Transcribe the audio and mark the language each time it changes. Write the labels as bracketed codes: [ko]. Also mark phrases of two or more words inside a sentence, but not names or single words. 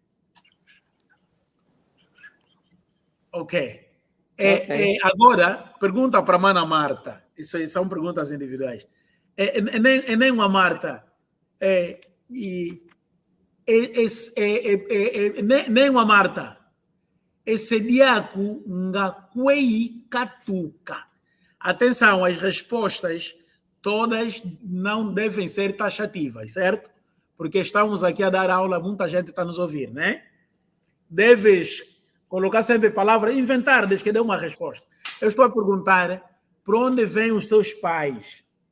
[pt] Ok. Agora, pergunta para a Mana Marta. Isso aí são perguntas individuais. Nem uma Marta. Nem uma Marta. [kg] Esse diaco ngakwei katuka. [pt] Atenção, as respostas todas não devem ser taxativas, certo? Porque estamos aqui a dar aula, muita gente está nos ouvindo, né? Deves colocar sempre palavras, inventar, desde que dê uma resposta. Eu estou a perguntar, para onde vêm os teus pais?